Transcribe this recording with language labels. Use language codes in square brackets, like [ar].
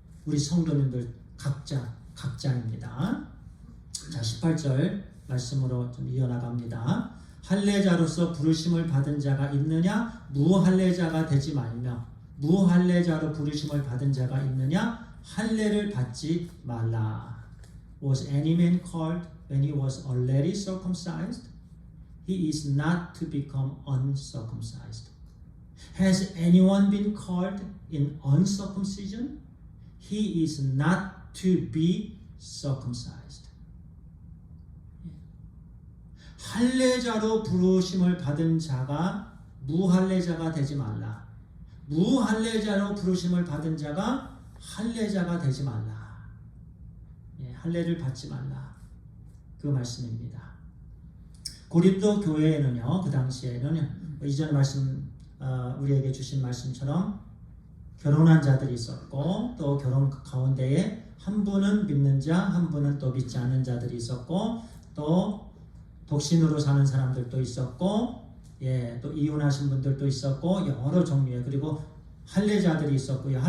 [ko] 우리 성도님들 각자입니다. 자, 18절 말씀으로 좀 이어나갑니다. 할례자로서 부르심을 받은 자가 있느냐? 무할례자가 되지 말며, 무할례자로 부르심을 받은 자가 있느냐? 할례를 받지 말라. [en] Was any man called when he was already circumcised? He is not to become uncircumcised. Has anyone been called in uncircumcision? He is not to be circumcised. [ko] 할례자로 부르심을 받은 자가 무할례자가 되지 말라. 무할례자로 부르심을 받은 자가 할례자가 되지 말라. 할례를 받지 말라. 그 말씀입니다. 고린도 교회에는요, 그 당시에는 이전에 우리에게 주신 말씀처럼 결혼한 자들이 있었고, 또 결혼 가운데에 한 분은 믿는 자, 한 분은 또 믿지 않는 자들이 있었고, 또 독신으로 사는 사람들도 있었고, 또 이혼하신 분들도 있었고, 여러 종류의, 그리고 할례자들이 있었고요.